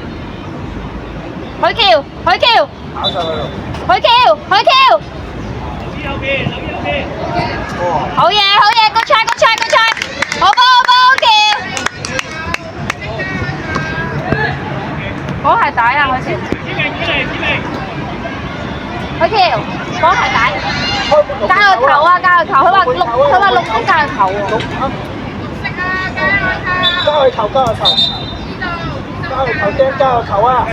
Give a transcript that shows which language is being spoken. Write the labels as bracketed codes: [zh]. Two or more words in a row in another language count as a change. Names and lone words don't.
[yue] 海橋，海橋，跑上去咯！海橋，海橋。 好嘢好嘢 ， [en] good try good try good try， [yue] 好波好波好橋。嗰係帶啊，海潮。海潮，嗰係帶。加個球啊，加個球，佢話綠色加個球喎。加個球，加個球，加個球驚加個球啊！